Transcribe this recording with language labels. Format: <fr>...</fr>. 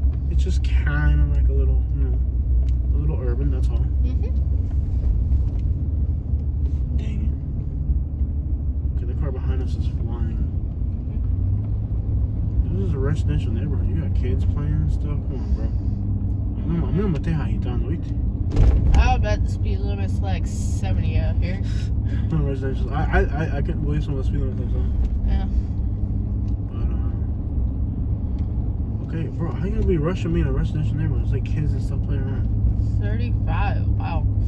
<en>It's just kind of like a little, you know, a little urban, that's all. Mm-hmm. Dang it. Okay, the car behind us is flying. This is a residential neighborhood. You got kids playing and stuff. Come on, bro.</en> <es>No, a mí no me estés agitando, ¿oíste?</es> <en>I bet the speed limit's like 70 out here. No residential. I couldn't believe some of the speed limits on. Yeah. But okay, bro, how you gonna be rushing me in a residential neighborhood? It's like kids and stuff playing around. 35. Wow.</en>